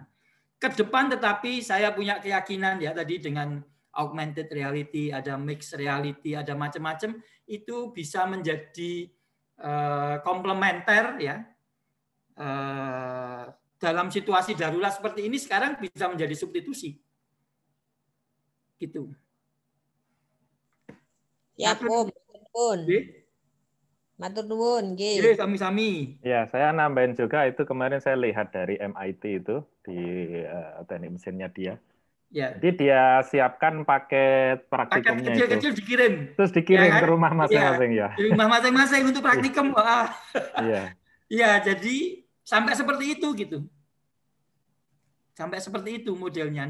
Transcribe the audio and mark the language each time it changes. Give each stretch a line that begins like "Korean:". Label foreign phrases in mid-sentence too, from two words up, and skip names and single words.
Indonesian: Ke depan tetapi saya punya keyakinan ya tadi dengan
English: augmented reality,
Indonesian: ada
English: mixed reality,
Indonesian: ada macam-macam, itu bisa menjadi komplementer ya. Dalam situasi darurat seperti ini sekarang bisa menjadi substitusi. Gitu. Ya, Om.
Javanese: Matur nuwun, nggih. Sami-sami.
Indonesian: Ya, saya nambahin juga itu kemarin saya lihat dari MIT itu di teknik mesinnya dia. Ya. Jadi dia siapkan paket praktikumnya paket kecil-kecil dikirim. Terus dikirim ke rumah masing-masing ya. Di rumah masing-masing untuk praktikum. Iya. Iya, jadi sampai seperti itu gitu. Sampai seperti itu modelnya.